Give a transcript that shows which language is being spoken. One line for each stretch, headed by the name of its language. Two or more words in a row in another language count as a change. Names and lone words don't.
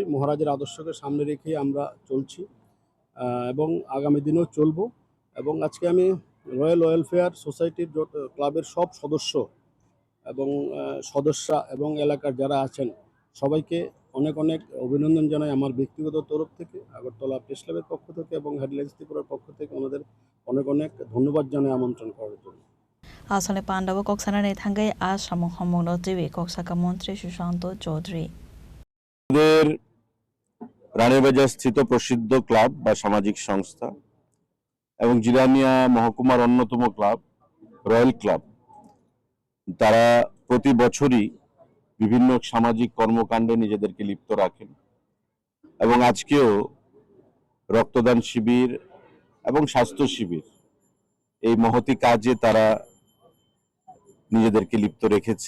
Bangla: মহারাজের আদর্শকে সামনে রেখেই আমরা চলছি এবং আগামী দিনেও চলবো এবং আজকে আমি রয়্যাল ওয়েলফেয়ার সোসাইটির ক্লাবের সব সদস্য এবং সদস্যা এবং এলাকার যারা আছেন সবাইকে অনেক অনেক অভিনন্দন জানাই আমার ব্যক্তিগত তরফ থেকে আগরতলা প্রেস ক্লাবের পক্ষ থেকে এবং হেডলাইন্স ত্রিপুরার পক্ষ থেকে ওনাদের অনেক অনেক ধন্যবাদ জানাই আমন্ত্রণ করার জন্য
Kok Borok: Ashalni Pandaw Koksanani Thangai Ashamong Homogno Tiwi Koksaka Montri Sushant Chaudhary
Bangla: রানীবাজার স্থিত প্রসিদ্ধ ক্লাব বা সামাজিক সংস্থা এবং জিরানিয়া মহকুমার অন্যতম ক্লাব রয়্যাল ক্লাব, তারা প্রতি বছরই বিভিন্ন সামাজিক কর্মকাণ্ডে নিজেদেরকে লিপ্ত রাখেন এবং আজকেও রক্তদান শিবির এবং স্বাস্থ্য শিবির এই মহতি কাজে তারা নিজেদেরকে লিপ্ত রেখেছে।